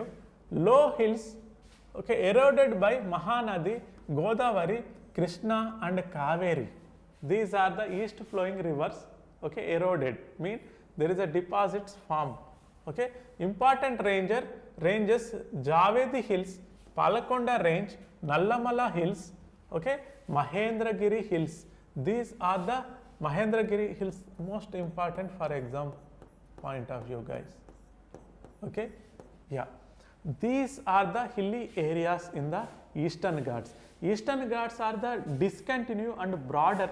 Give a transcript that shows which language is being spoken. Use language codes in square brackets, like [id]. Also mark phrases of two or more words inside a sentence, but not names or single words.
[en] Low hills, okay, eroded by Mahanadi, Godavari, Krishna and Kaveri. These are the east flowing rivers. Okay, eroded mean there is a deposits form. Okay, important ranges Javedi Hills, Palakonda Range, Nallamala Hills, okay, Mahendragiri Hills. These are the Mahendragiri Hills most important for exam point of view, guys. Okay, yeah, these are the hilly areas in the Eastern Ghats. Eastern Ghats are the discontinue and broader.